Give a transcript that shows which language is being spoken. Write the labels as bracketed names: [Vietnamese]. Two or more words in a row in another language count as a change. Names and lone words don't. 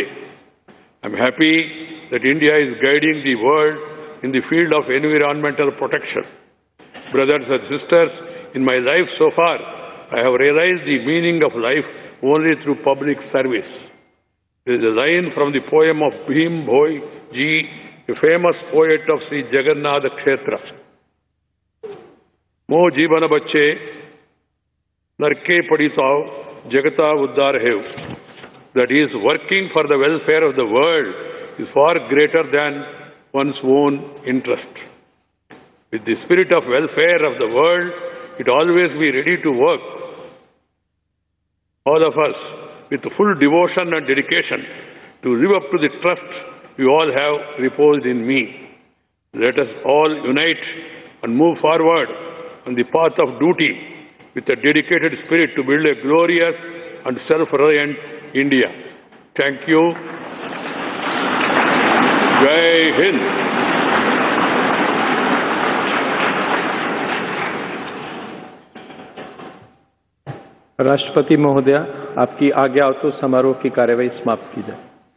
[English] I am happy that India is guiding the world in the field of environmental protection. Brothers and sisters, in my life so far, I have realized the meaning of life only through public service. There is a line from the poem of Bhim Bhoi Ji, a famous poet of Sri Jagannath Kshetra. [Odia] ମୋ ଜୀବନ ପଛେ, ନର୍କେ ପଡ଼ିଥାଉ, ଜଗତ ଉଦ୍ଧାର ହେଉ. [English] That is, working for the welfare of the world is far greater than one's own interest. With the spirit of welfare of the world, it always be ready to work. All of us, with full devotion and dedication, to live up to the trust you all have reposed in me. Let us all unite and move forward on the path of duty with a dedicated spirit to build a glorious and self-reliant India. Thank you. [Hindi] जय हिंद. राष्ट्रपति महोदय, आपकी आज्ञा हो तो समारोह की कार्यवाही समाप्त की जाए।